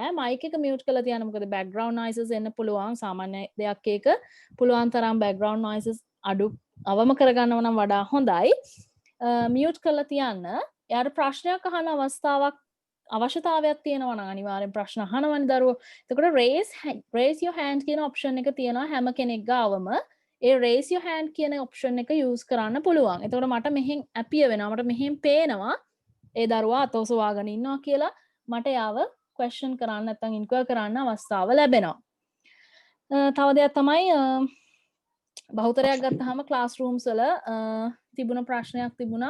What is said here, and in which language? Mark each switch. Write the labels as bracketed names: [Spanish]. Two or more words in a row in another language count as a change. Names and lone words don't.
[Sinhala] මයික් එක මියුට් කරලා තියන්න මොකද [English] background noises [Sinhala] එන්න පුළුවන්. සාමාන්‍ය දෙයක් එක පුළුවන් තරම් [English] background noises [Sinhala] අඩු අවම කරගන්නව නම් වඩා හොඳයි. මියුට් කරලා තියන්න. එයාට ප්‍රශ්නයක් අහන අවශ්‍යතාවයක් තියෙනවා නම් අනිවාර්යෙන් ප්‍රශ්න අහනවනේ දරුවෝ. එතකොට [English] raise your hand [Sinhala] කියන option එක තියෙනවා හැම කෙනෙක් ගාවම. ඒ [English] raise your hand [Sinhala] කියන option එක use කරන්න පුළුවන්. එතකොට මට මෙහෙන් appear වෙනවා. මට මෙහෙන් පේනවා ඒ දරුවා අත ඔසවාගෙන ඉන්නවා කියලා මට යාව question කරන්න නැත්නම් inquire කරන්න අවස්ථාව ලැබෙනවා. තව දෙයක් තමයි බහුතරයක් ගත්තාම classrooms වල තිබුණ ප්‍රශ්නයක් තිබුණා.